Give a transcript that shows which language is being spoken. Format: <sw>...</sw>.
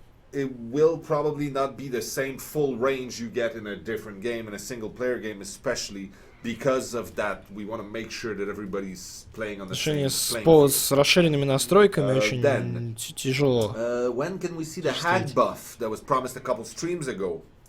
<en>It will probably not be the same full range you get in a different game, in a single player game, especially because of that. We want to make sure that everybody's playing on the same playing</en> <ru>с расширенными настройками очень тяжело.</ru> <en>When can we see the hag buff that was promised a couple streams ago?</en>